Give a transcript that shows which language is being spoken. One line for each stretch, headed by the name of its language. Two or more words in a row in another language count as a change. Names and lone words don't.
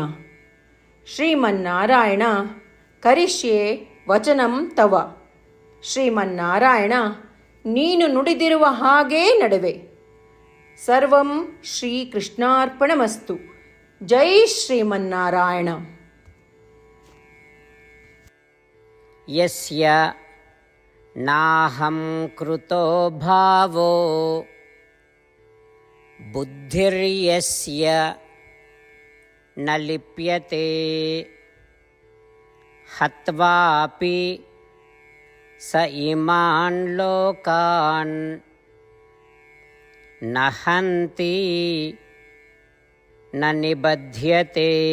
Sanskrit: ಶ್ರೀಮನ್ನಾರಾಯಣ, ಕರಿಷ್ಯೆ ವಚನಂ ತವ.
Kannada: ಶ್ರೀಮನ್ನಾರಾಯಣ, ನೀನು ನುಡಿದಿರುವ ಹಾಗೇ ನಡೆವೆ.
Sanskrit: ಸರ್ವಂ ಶ್ರೀಕೃಷ್ಣಾರ್ಪಣಮಸ್ತು. ಜೈ ಶ್ರೀಮನ್ನಾರಾಯಣ. ಯಸ್ಯ ನಾಹಂ ಕೃತೋ ಭಾವೋ ಬುದ್ಧಿರ್ಯಸ್ಯ ನ ಲಿಪ್ಯತೆ ಹತ್ವಾಪಿ ಸ ಇಮಾನ್ ಲೋಕಾನ್ ನ ಹಂತಿ ನ ನಿಬಧ್ಯತೆ.